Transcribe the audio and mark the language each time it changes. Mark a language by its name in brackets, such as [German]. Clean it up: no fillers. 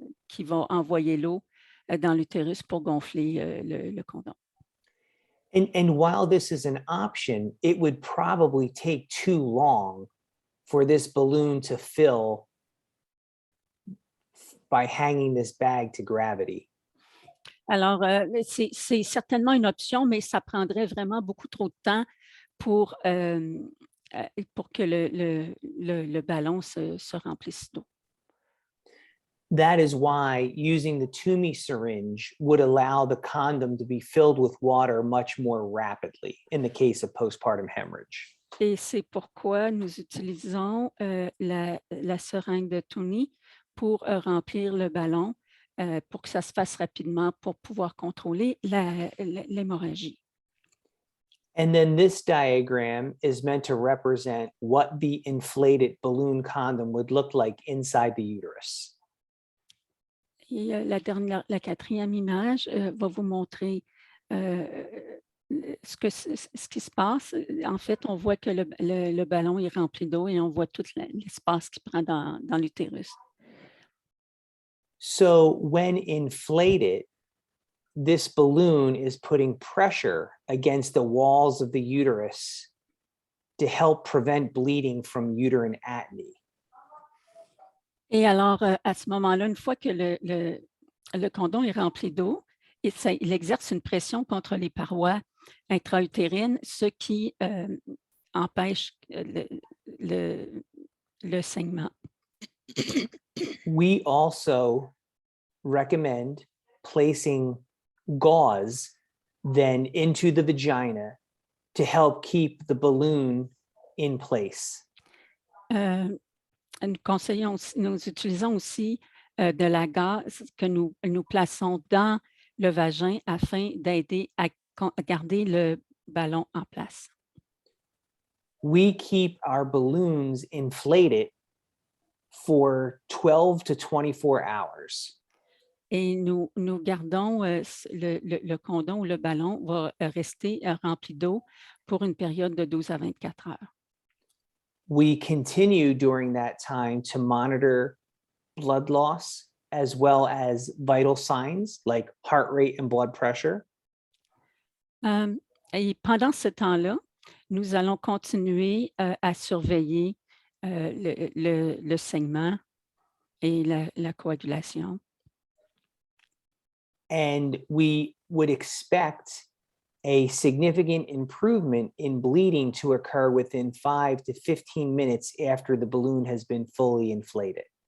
[French] qui va envoyer l'eau dans l'utérus pour gonfler le condom. [English] And while this is an option, it would probably take too long for this balloon to fill by hanging this bag to gravity. [French] Alors, c'est certainement une option, mais ça prendrait vraiment beaucoup trop de temps pour que le ballon se remplisse d'eau. [English] That is why using the Toomey syringe would allow the condom to be filled with water much more rapidly in the case of postpartum hemorrhage. [French] Et c'est pourquoi nous utilisons la seringue de Tony pour remplir le ballon pour que ça se fasse rapidement pour pouvoir contrôler l'hémorragie. [English] And then this diagram is meant to represent what the inflated balloon condom would look like inside the uterus. [French] Et la quatrième image va vous montrer ce qui se passe. En fait, on voit que le ballon est rempli d'eau et on voit tout l'espace qu'il prend dans l'utérus. [English] So when inflated, this balloon is putting pressure against the walls of the uterus to help prevent bleeding from uterine atony. [French] Et alors, à ce moment-là, une fois que le condom est rempli d'eau, il exerce une pression contre les parois intra-utérines, ce qui empêche le saignement. [English] We also recommend placing gauze then into the vagina to help keep the balloon in place. [French] Nous utilisons aussi de la gauze que nous plaçons dans le vagin afin d'aider à garder le ballon en place. [English] We keep our balloons inflated for 12 to 24 hours. [French] Et nous gardons le condom ou le ballon va rester rempli d'eau pour une période de 12 à 24 heures. [English] We continue during that time to monitor blood loss as well as vital signs like heart rate and blood pressure. [French] Et pendant ce temps-là, nous allons continuer à surveiller le saignement et la coagulation. [English] And we would expect a significant improvement in bleeding to occur within 5 to 15 minutes after the balloon has been fully inflated.